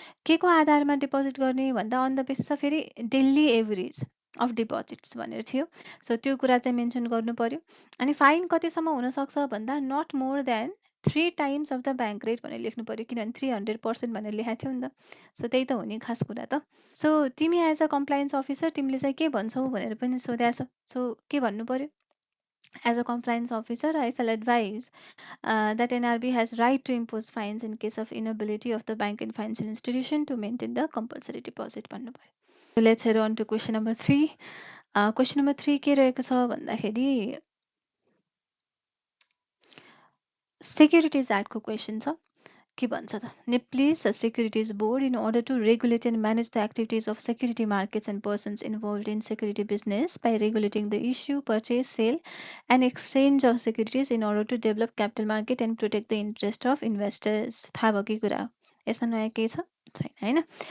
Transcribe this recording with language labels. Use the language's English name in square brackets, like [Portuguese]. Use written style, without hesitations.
[Nepali] के को आधारमा डिपोजिट गर्ने भन्दा [English] on the basis of फेरि daily average of deposits [Nepali] भनेर थियो सो त्यो कुरा चाहिँ मेन्सन गर्नु पर्यो अनि फाइन कतिसम्म हुनसक्छ भन्दा [English] not more than 3 times of the bank rate [Nepali] भनेर लेख्नु पर्यो किनभने 300% भनेर लेखाएको थियो नि त सो त्यही त हो नि खास कुरा त सो तिमी [English] as a compliance officer [Nepali] तिमीले चाहिँ के भन्छौ भनेर पनि सोधेको छ सो के भन्नु पर्यो [English] as a compliance officer I shall advise that NRB has right to impose fines in case of inability of the bank and financial institution to maintain the compulsory deposit [Nepali] भन्नु पर्यो [English] Let's head on to question number 3. [Nepali] Question number 3 के रहेको छ भन्दाखेरि securities एक्टको question छ. के भन्छ त? [English] Please, the Securities Board, in order to regulate and manage the activities of security markets and persons involved in security business by regulating the issue, purchase, sale, and exchange of securities in order to develop capital market and protect the interest of investors. [Nepali] थाहा भयो कि कुरा हो? यसमा नयाँ केही छ? छैन हैन.